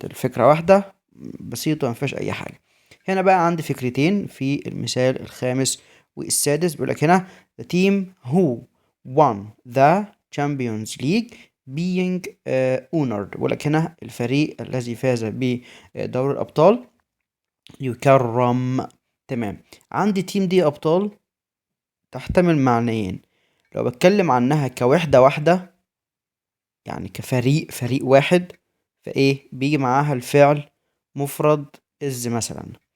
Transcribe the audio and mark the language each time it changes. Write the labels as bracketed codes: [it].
[ar] الفكرة واحدة بسيطة مفيهاش اي حاجة. هنا بقى عندي فكرتين في المثال الخامس والسادس. بيقولك هنا [en] the team who won the Champions League being honored. [ar] بيقولك هنا الفريق الذي فاز بدوري الأبطال يكرم. تمام. عندي تيم دي أبطال تحتمل معنيين. لو بتكلم عنها كوحدة واحدة يعني كفريق، فريق واحد، فايه بيجي معاها الفعل مفرد is مثلا.